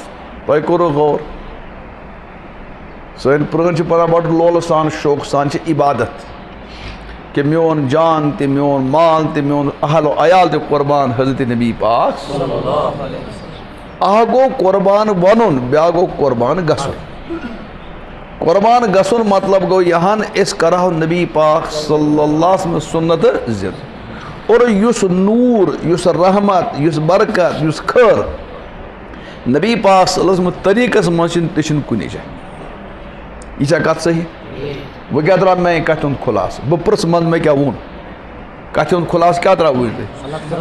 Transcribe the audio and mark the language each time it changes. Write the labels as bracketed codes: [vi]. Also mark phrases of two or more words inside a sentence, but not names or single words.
[ks] تۄہہِ کوٚروٕ غور سٲنۍ پرٛٲنۍ چھِ پران بڑٕ لولہٕ سان شوقہٕ سان چھِ عبادت کہ میون جان تہِ میون مال تہِ میون اہل و عیال تہِ قربان حضرت نبی پاک. اکھ گوٚو قربان ونُن بیٛاکھ گوٚو قربان گژھُن. قربان گژھُن مطلب گوٚو یہان أسۍ کرہو نبی پاک [ar] صلی اللہ علیہ وسلم [ks] سنت زِندٕ. اور یُس نوٗر یُس رحمت یُس برکت یُس خٲر نبی پاک [ar] صلی اللہ علیہ وسلم [ks] طریٖقس منٛز چھِنہٕ تہِ چھِنہٕ کُنی جایہِ. یہِ چھا کتھ صحیح؟ وۄنۍ کیٛاہ درٛاو میانہِ کتھِ ہُنٛد خُلاصہٕ؟ بہٕ پرٛژھٕ منٛزٕ مےٚ کیٛاہ ووٚن کتھِ ہُنٛد خُلاصہٕ کیٛاہ درٛاو وٕنۍ؟